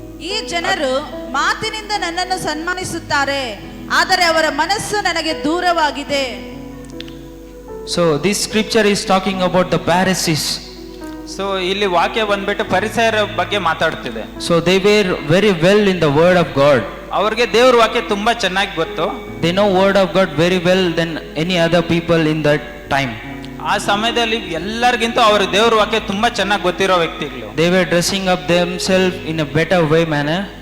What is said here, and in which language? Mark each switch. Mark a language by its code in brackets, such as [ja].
[kn] ಈ ಜನರು ಮಾತಿನಿಂದ ನನ್ನನ್ನು ಸನ್ಮಾನಿಸುತ್ತಾರೆ, ಆದರೆ ಅವರ ಮನಸ್ಸು ನನಗೆ ದೂರವಾಗಿದೆ. [en] So this scripture is talking about the Pharisees. [kn] So ಇಲ್ಲಿ ವಾಕ್ಯ ಬಂದ್ಬಿಟ್ಟು ಪರಿಸರ ಬಗ್ಗೆ ಮಾತಾಡ್ತಿದೆ. [en] So they were very well in the word of God. [kn] ಅವ್ರಿಗೆ ದೇವ್ರ ವಾಕ್ಯ ತುಂಬಾ ಚೆನ್ನಾಗಿ ಗೊತ್ತು. [en] They know word of God very well than any other people in that time. [kn] ಆ ಸಮಯದಲ್ಲಿ ಎಲ್ಲರಿಗಿಂತ ಅವ್ರ ದೇವ್ರ ವಾಕ್ಯ ತುಂಬಾ ಚೆನ್ನಾಗಿ ಗೊತ್ತಿರೋ ವ್ಯಕ್ತಿಗಳು. [en] They were dressing up themselves in a better way manner.